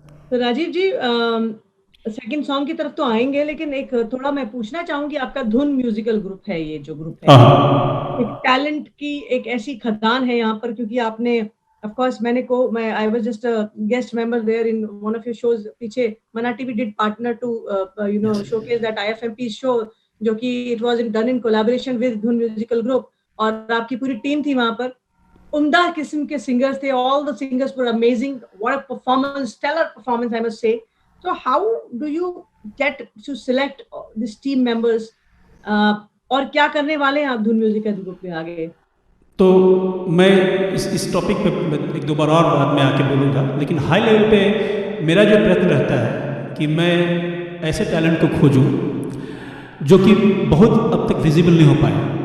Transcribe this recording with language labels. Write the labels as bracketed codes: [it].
[hi] तो राजीव जी second song की तरफ तो आएंगे, लेकिन एक थोड़ा मैं पूछना चाहूंगी, आपका धुन म्यूजिकल ग्रुप है, ये जो ग्रुप है एक टैलेंट की एक ऐसी खदान है यहाँ पर, क्योंकि आपने ऑफ कोर्स मैं [en] I was just a guest member there in one of your shows, [hi] पीछे मना TV [en] did partner to you know showcase that IFMP show, [hi] जो कि [en] it was done in collaboration with Dhun musical group, [hi] और आपकी पूरी team थी वहां पर। उम्दा किस्म के सिंगर्स थे, [en] All the singers were amazing, what a performance, stellar performance I must say. So how do you get to select this team members? [hi] और क्या करने वाले हैं आप धुन म्यूजिकल ग्रुप में आगे? तो मैं इस टॉपिक पे एक दो बार और बाद में आके बोलूँगा, लेकिन हाई लेवल पे मेरा जो प्रयत्न रहता है कि मैं ऐसे टैलेंट को खोजूं जो कि बहुत अब तक विजिबल नहीं हो पाए।